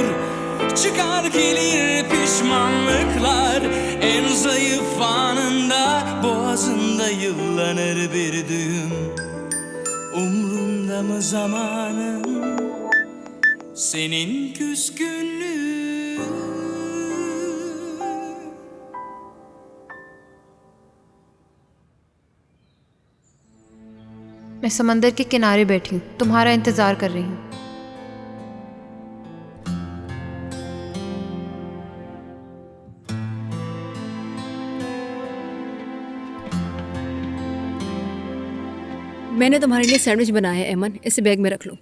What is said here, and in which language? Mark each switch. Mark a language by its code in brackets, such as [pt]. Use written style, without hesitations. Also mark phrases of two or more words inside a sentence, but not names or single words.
[tr] Çıkar gelir pişmanlıklar en zayıf anında. Boğazında yıllanır bir düğüm. Umrunda mı zamanın senin küskünlüğün? [hi] मैं समंदर के किनारे बैठी हूँ, तुम्हारा इंतजार कर रही हूँ। मैंने तुम्हारे लिए सैंडविच बनाया है एमन, इसे बैग में रख लो।